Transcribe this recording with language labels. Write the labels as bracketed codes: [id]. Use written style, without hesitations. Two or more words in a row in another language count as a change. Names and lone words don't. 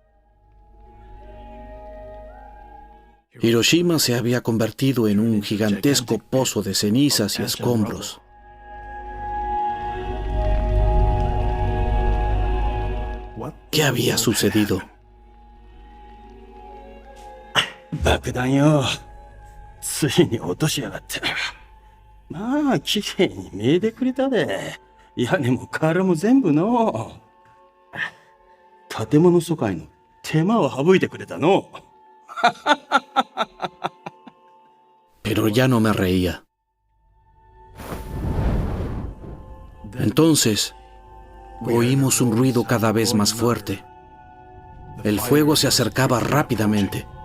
[es] Hiroshima se había convertido en un gigantesco pozo de cenizas y escombros. ¿Qué había sucedido? [ja] ついに落としやがった。まあ、きれいに見えてくれたで。屋根も瓦も全部の。建物疎開の手間を省いてくれたの。 [es] Pero ya no me reía. Entonces, oímos un ruido cada vez más fuerte. El fuego se acercaba rápidamente.